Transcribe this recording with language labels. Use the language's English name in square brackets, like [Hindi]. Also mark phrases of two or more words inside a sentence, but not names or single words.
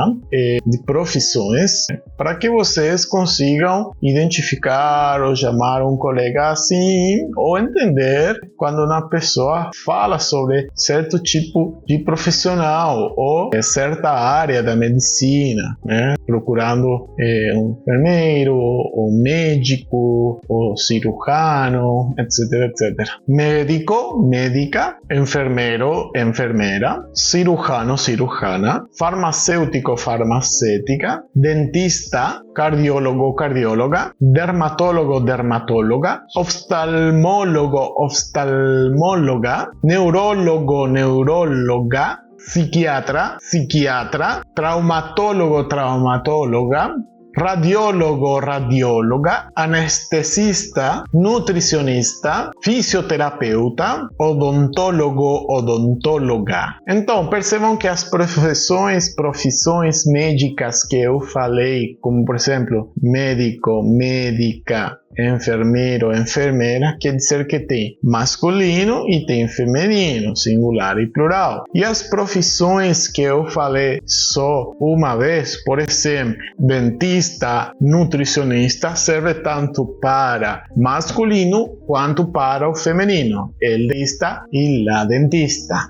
[Portuguese] De profissões, para que vocês consigam identificar ou chamar um colega assim, ou entender quando uma pessoa fala sobre certo tipo de profissional ou certa área da medicina, né? Procurando um enfermeiro, um médico, ou cirurgião, etc, etc. Médico, médica, enfermeiro, [Spanish] enfermera, cirurgião, cirurgiana, farmacéutico, farmacéutica, dentista, cardiólogo, cardióloga, dermatólogo, dermatóloga, oftalmólogo, oftalmóloga, neurólogo, neuróloga, psiquiatra, psiquiatra, traumatólogo, traumatóloga, radiólogo, radióloga, anestesista, nutricionista, fisioterapeuta, odontólogo, odontóloga. [Portuguese] Então, percebam que as profissões médicas que eu falei, como por exemplo, médico, médica, enfermeiro, enfermeira, quer dizer que tem masculino e tem feminino, singular e plural. E as profissões que eu falei só uma vez, por exemplo, dentista, nutricionista, serve tanto para masculino quanto para o feminino, [Spanish] el dentista [Portuguese] e [Spanish] la dentista.